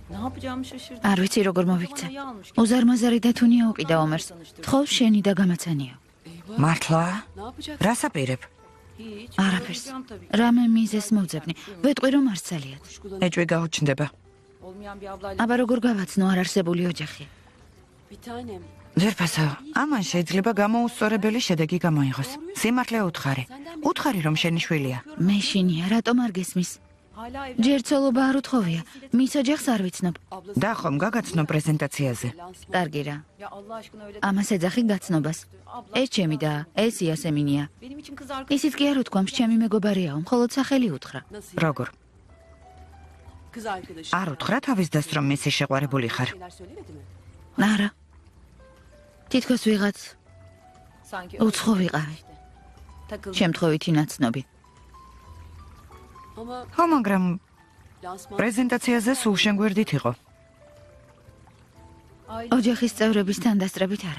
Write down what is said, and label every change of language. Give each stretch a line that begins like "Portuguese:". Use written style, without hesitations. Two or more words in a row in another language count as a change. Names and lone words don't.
Turkish: yapacağımı şaşırdım.
Georgian: არ ვიცი როგორ მოვიქცე. უზარმაზარი და თუნია უყიდა ომერს. თხოვს შენი და გამაცანიო. მართლა?
Turkish: Ne yapacak?
Georgian: რას აპირებ?
Turkish: Hiç.
Georgian: არაფერს.
Turkish: Yapacağım tabii.
Georgian: რამე მიზეს მოვძებნი. ვეტყვი რომ არ ძალიან. ეჭვი გაუჩნდება.
Turkish: Olmayan bir ablayla.
Georgian: აბა როგორ გავაცნო არ არსებული ოჯახი.
Turkish: Bir tanem.
Georgian: ძერფასო, ამან შეიძლება გამოუსწორებელი შედეგი გამოიღოს. სიმართლე უთხარი. უთხარი რომ შენი შვილია. მე შინია, რატომ არ გესმის?
Turkish: Hala evde.
Georgian: ჯერცოლობა არ უთხოვია. მის ოჯახს არ ვიცნობ. და ხომ გაგაცნო პრეზენტაციაზე. კარგი რა.
Turkish: Ya Allah aşkına öyle.
Georgian: ამას ეძახი გაცნობას. ეს ჩემი და ეს იასემინია.
Turkish: Benim için kız arkadaşım.
Georgian: ისიც კი არ უთქვამს, ჩემი მეგობარიაო, მხოლოდ სახელი უთხრა.
Turkish: Nasıl?
Georgian: როგორ?
Turkish: Kız arkadaşı.
Georgian: არ უთხრა თავის დას რომ მისი შეყვარებული ხარ.
Turkish: Şeyler söylemedi mi?
Georgian: არა. თითქოს ვიღაც
Turkish: Sanki
Georgian: უცხო ვიყავი.
Turkish: takıldı.
Georgian: შემთხვევითი ნაცნობი.
Turkish: Ama
Georgian: ხო, მაგრამ
Turkish: lansman
Georgian: პრეზენტაციაზე სულ შენ გვერდით იყო. ოჯახის წევრების თანდასწრებით არა.